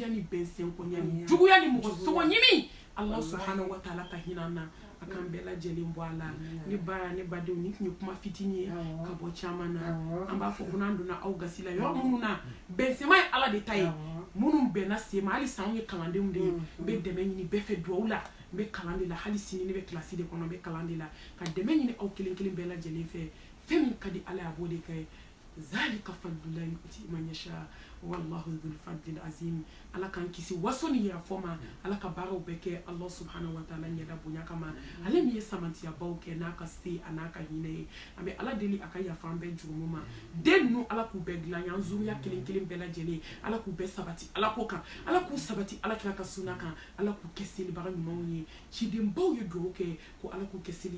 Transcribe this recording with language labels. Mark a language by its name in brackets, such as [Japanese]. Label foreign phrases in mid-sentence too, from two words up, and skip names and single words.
[Bambara] ni bɛnsɛnkoɲa ni juguya ni mɔgɔ sɔgɔ ɲimi ala [Arabic] سبحانه وتعالى [Bambara] ka hinɛ an na a k'an bɛɛ lajɛlen bɔ a la ne ba ne badenw ni tun ye kuma fitinin ye ka bɔ caman na an b'a fɔ ko n'an donna aw gasi la yɔrɔ minnu na bɛnsɛma ye ala de ta ye minnu bɛnna sen ma hali san ye kalandenw de ye n bɛ dɛmɛ ɲini bɛɛ fɛ duwawu la n bɛ kalan de la hali sini ne bɛ kilasi de kɔnɔ n bɛ kalan de la ka dɛmɛ ɲini aw kelen kelen bɛɛ lajɛlen fɛ fɛn min ka di ala ye a b'o de kɛ [Arabic] ذلك فضل الله يؤتي من يشاء والله ذو الفضل العظيم [Bambara] ala k'an kisi waso ni yɛrɛ fɔ ma ala ka baaraw bɛɛ kɛ [Arabic] الله سبحانه وتعالى [Bambara] ɲɛda bonya kama ale min ye samantiyabaw kɛ n'a ka se a n'a ka hinɛ ye an bɛ ala deli a ka yafa an bɛɛ jurumu ma den ninnu ala k'u bɛɛ dilan yan zuriya kelen kelen bɛɛ lajɛlen ala k'u bɛɛ sabati ala ko kan ala k'u sabati ala kira ka sunna kan ala k'u kɛ selibaga ɲumanw ye cidenbaw ye duwawu kɛ ko ala k'u kɛ seli